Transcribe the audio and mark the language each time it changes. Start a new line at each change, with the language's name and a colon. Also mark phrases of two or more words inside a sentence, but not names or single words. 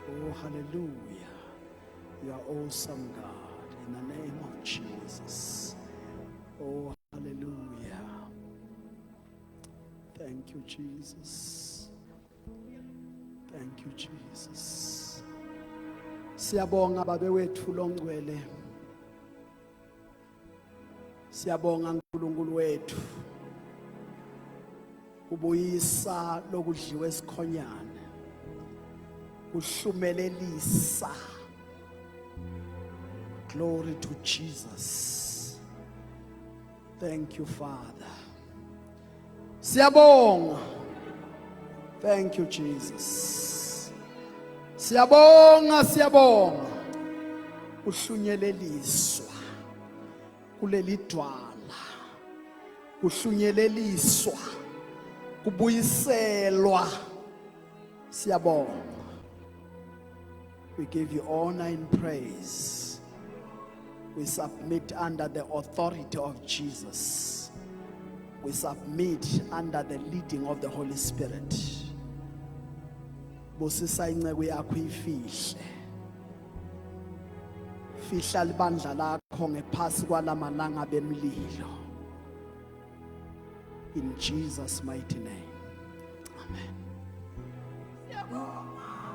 English: Oh, hallelujah. You are awesome, God. In the name of Jesus. Oh, hallelujah. Thank you, Jesus. Thank you, Jesus.
Swati: Siyabonga babewethu longcwele. Siyabonga uNkulunkulu wethu. Ubuyisa lokudliwa esikhonyana. Uhlumelelisa.
English: Glory to Jesus. Thank you, Father. Siyabonga. Thank you, Jesus.
Swati: Siyabonga, siyabonga. Uhlunyeleliswa kuleli dwala. Uhlunyeleliswa kubuyiselwa. Siyabonga.
English: We give you honor and praise. We submit under the authority of Jesus. We submit under the leading of the Holy Spirit.
Swati: Busisa inceke yakho ifihle. Fihla libandla lakho ngephasi kwalamalanga bemlilo.
English: In Jesus' mighty name. Amen.